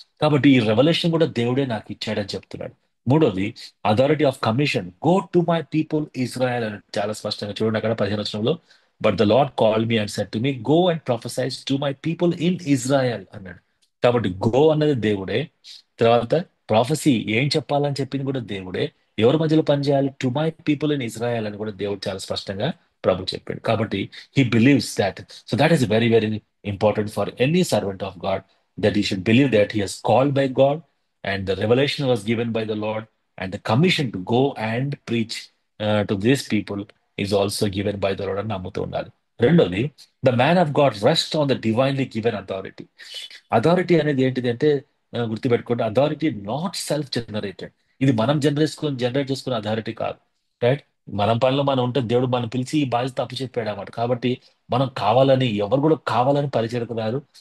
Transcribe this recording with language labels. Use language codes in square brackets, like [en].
[te] కాబట్టి ఈ రెవల్యూషన్ కూడా దేవుడే నాకు ఇచ్చాడని చెప్తున్నాడు. మూడోది [en] authority of commission, go to my people Israel [te] అని చాలా స్పష్టంగా చూడండి అక్కడ 15 వచనంలో, [en] but the Lord call me and said to me go and prophesy to my people in Israel [te] అన్నాడు. కాబట్టి గో అన్నది దేవుడే. తర్వాత ప్రాఫెసీ ఏం చెప్పాలని చెప్పింది కూడా దేవుడే. ఎవరి మధ్యలో పనిచేయాలి? [en] to my people in Israel [te] అని కూడా దేవుడు చాలా స్పష్టంగా ప్రభు చెప్పాడు. కాబట్టి [en] He believes that. So that is very very important for any servant of God, that he should believe that he is called by God and the revelation was given by the Lord, and the commission to go and preach to these people is also given by the Lord [te] అని నమ్ముతూ ఉండాలి. [en] రెండోది the man of God rest on the divinely given authority. [te] Authority అనేది ఏంటిది అంటే గుర్తుపెట్టుకోండి, [en] Authority not self generated. [te] ఇది మనం జనరేట్ చేసుకున్న అథారిటీ కాదు. రైట్? మనం పనిలో మనం ఉంటే దేవుడు మనం పిలిచి ఈ బాధ్యత తప్పు చెప్పాడు అన్నమాట. కాబట్టి మనం కావాలని, ఎవరు కూడా కావాలని పరిచయకు రారు.